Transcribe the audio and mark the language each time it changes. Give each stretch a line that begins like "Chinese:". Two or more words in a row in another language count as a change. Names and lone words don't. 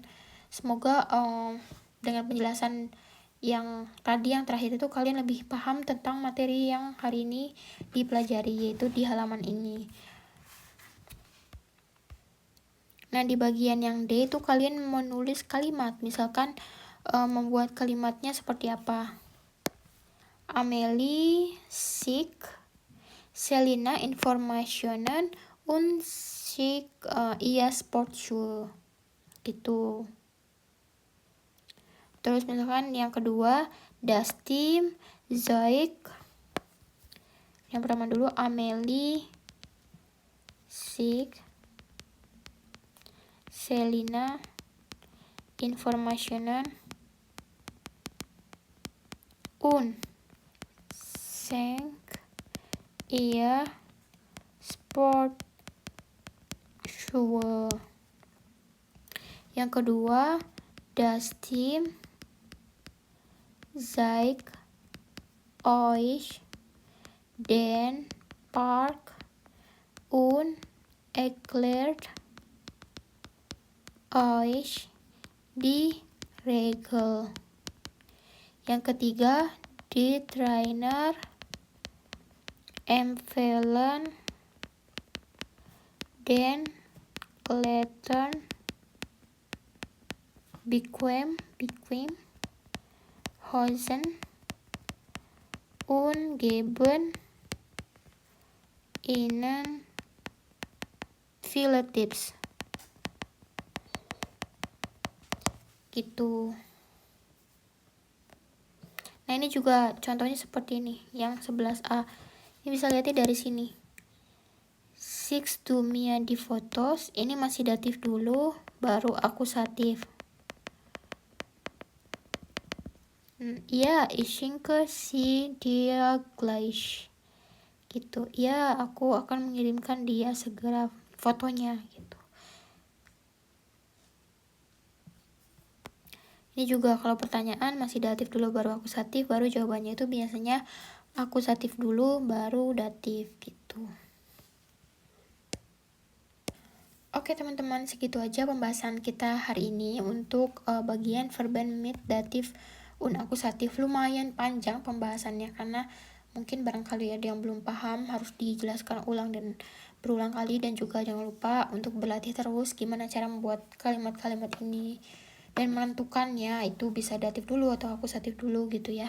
Indonesian: Semoga dengan penjelasan yang terakhir itu kalian lebih paham tentang materi yang hari ini dipelajari, yaitu di halaman ini. Nah, di bagian yang D itu kalian menulis kalimat, misalkan membuat kalimatnya seperti apa.
German: Amelie schickt Selina Informationen und schickt ihr Sportschuhe gitu.
Indonesian: Terus misalkan yang kedua,
German: das Team zeigt.
Indonesian: Yang pertama dulu,
German: Amelie schickt Selina Informationen und schenkt ihr Sportschuhe.
Indonesian: Yang kedua,
German: das Team zeigt euch den Park und erklärt euch die Regel.
Indonesian: Yang ketiga,
German: die Trainer empfehlen den Klettern bequem Hosen und geben ihnen viele Tipps.
Indonesian: Gitu. Nah, ini juga contohnya seperti ini, yang 11A. Ini bisa lihatnya dari sini.
German: Six to Mia di fotos,
Indonesian: ini masih datif dulu, baru akusatif. Ya,
German: ich schenke sie dir gleich.
Indonesian: Gitu. Ya, aku akan mengirimkan dia segera fotonya gitu. Ini juga kalau pertanyaan masih datif dulu baru akusatif, baru jawabannya itu biasanya akusatif dulu baru datif gitu. Oke teman-teman, segitu aja pembahasan kita hari ini untuk bagian
German: verben mit datif und akusatif.
Indonesian: Lumayan panjang pembahasannya karena mungkin barangkali ada yang belum paham, harus dijelaskan ulang dan berulang kali. Dan juga jangan lupa untuk berlatih terus gimana cara membuat kalimat-kalimat ini dan menentukannya itu bisa datif dulu atau akusatif dulu gitu ya.